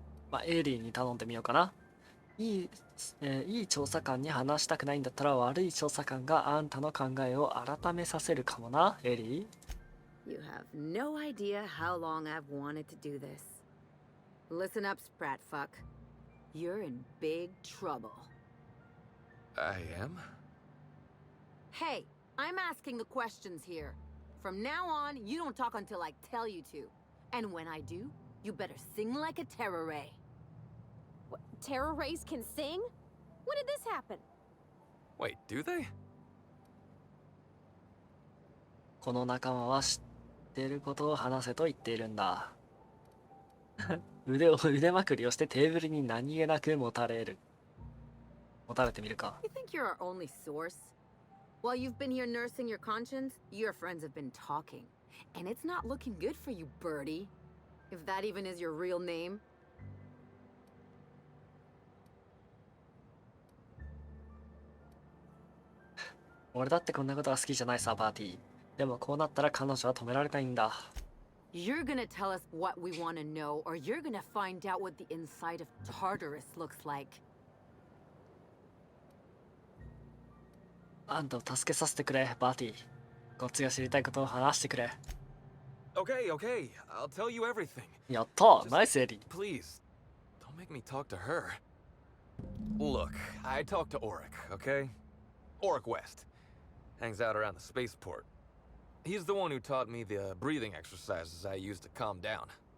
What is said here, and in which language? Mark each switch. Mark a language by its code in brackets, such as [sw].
[ja] まあ、エイリーに頼んでみようかな。いい調査官に話したくないんだったら悪い調査官があんたの考えを改めさせるかもな、エリー。 [en] You have no idea how long I've wanted to do this. Listen up, Sprat fuck. You're in big trouble. I am? Hey, I'm asking the questions here. From now on, you don't talk until I tell you to. And when I do, you better sing like a terror ray. What, terror rays can sing? When did this happen? Wait, do they? [ja] この仲間は知ってることを話せと言っているんだ。腕まくりをしてテーブルに何気なく持たれてみるか。 [en] You think you're our only source? While you've been here nursing your conscience, your friends have been talking. And it's not looking good for you, Birdie. If that even is your real name. [ja] 俺だってこんなことは好きじゃないさ、パーティー。でもこうなったら彼女は止められないんだ。 [en] You're gonna tell us what we want to know, or you're gonna find out what the inside of Tartarus looks like. [ja] あんたを助けさせてくれ、パーティー。こっちが知りたいことを話してくれ。 [en] Okay, okay. I'll tell you everything. [ja] やったナイスエリー。 [en] Please, don't make me talk to her. Look, I talked to Auric, okay? Auric West. Hangs out around the spaceport. He's the one who taught me the breathing exercises I use to calm down.